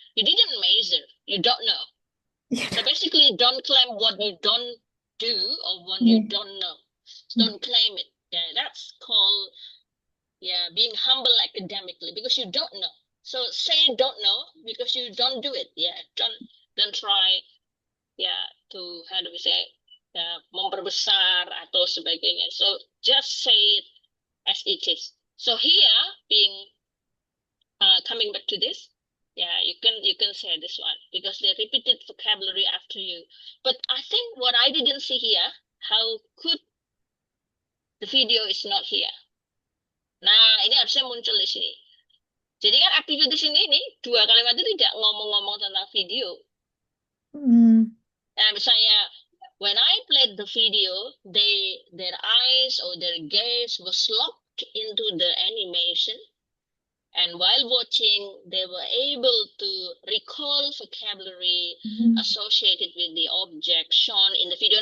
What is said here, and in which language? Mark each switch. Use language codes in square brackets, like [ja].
[en] You didn't measure, you don't know. So basically, don't claim what you don't do or what you don't know. Don't claim it. That's called being humble academically, because you don't know. So say don't know because you don't do it. Don't try to, how do we say, [id] memperbesar atau sebagainya. [en] So just say it as it is. So here, being coming back to this, you can say this one, because they repeated vocabulary after you. But I think what I didn't see here, how could the video is not here? [id] Nah, ini harusnya muncul di sini. Jadi kan aktivitas ini dua kalimat itu tidak ngomong-ngomong tentang video. Nah, misalnya [en] when I played the video, their eyes or their gaze was locked into the animation, and while watching, they were able to recall vocabulary associated with the object shown in the video.